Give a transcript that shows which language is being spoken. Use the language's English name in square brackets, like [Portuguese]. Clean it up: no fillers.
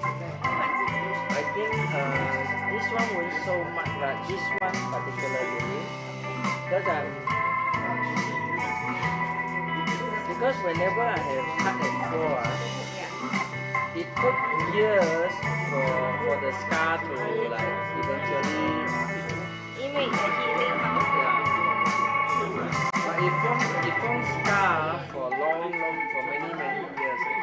[English] I think this one won't so much, but this one particularly, because whenever I have cut and fall, it took years for the scar to like eventually. [Chinese] 因为你的 healing 哈。 [English] But it formed scar for for many years.